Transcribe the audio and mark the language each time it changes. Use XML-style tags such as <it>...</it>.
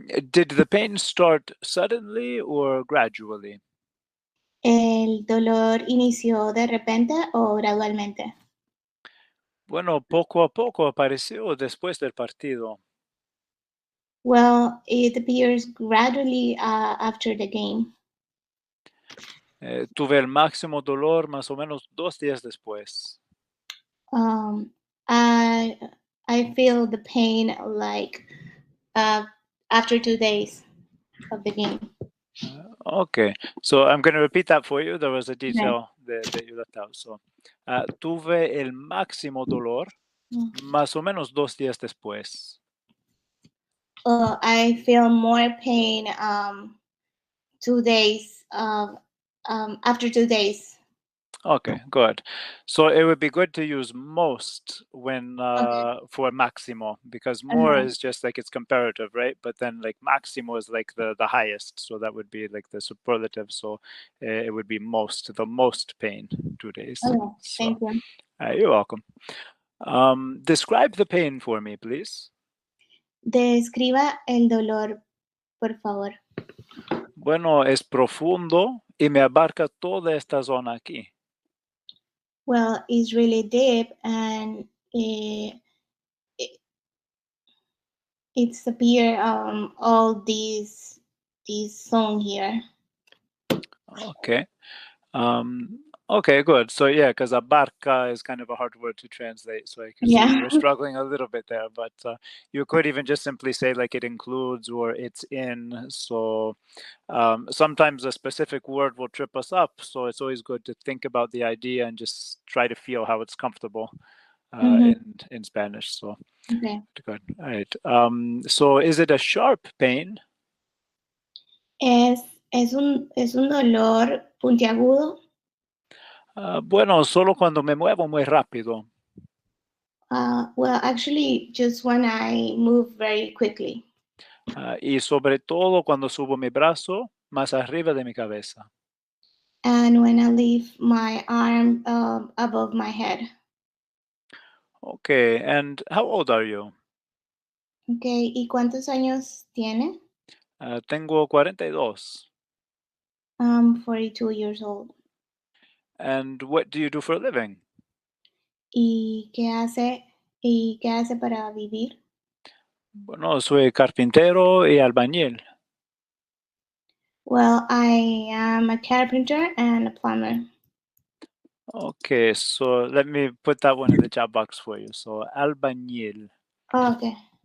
<en>Did the pain start suddenly or gradually?</en> <es>¿El dolor inició de repente o gradualmente? Bueno, poco a poco apareció después del partido.</es> <en>Well, it appears gradually after the game.</en> <es>Tuve el máximo dolor más o menos 2 días después.</es> <en>Um, I feel the pain like after 2 days of the game. Okay, so I'm going to repeat that for you. There was a detail that you left out.</en> <es>So, tuve el máximo dolor más o menos 2 días después.</es> <en>I feel more pain 2 days after 2 days. Okay, good. So it would be good to use most when for maximo, because more is just like it's comparative, right? But then like maximo is like the highest, so that would be like the superlative. So it would be most, the most pain, 2 days. Okay, So, thank you. you're welcome. Describe the pain for me, please. Describa el dolor, por favor. Bueno, es profundo y me abarca toda esta zona aquí. Well, it's really deep and it's appear all these song here. Okay. Okay, good. So yeah, because abarca is kind of a hard word to translate. So I can see Yeah. you were struggling a little bit there, but you could even just simply say like it includes or it's in. So sometimes a specific word will trip us up. So it's always good to think about the idea and just try to feel how it's comfortable in Spanish. So Okay. good. All right. So is it a sharp pain?</en> <es>Es un dolor puntiagudo. Bueno, solo cuando me muevo muy rápido.</es> <en>Well, actually, just when I move very quickly.</en> <es>Y sobre todo cuando subo mi brazo más arriba de mi cabeza.</es> <en>And when I leave my arm above my head. Okay, and how old are you?</en> <es>Okay, ¿y cuántos años tiene? Tengo 42.</es> <en>I'm 42 years old. And what do you do for a living?</en> <es>¿Y qué hace para vivir? Bueno, soy carpintero y albañil.</es> <en>Well, I am a carpenter and a plumber. Okay, so let me put that one in the chat box for you. So albañil. Oh, okay.</en>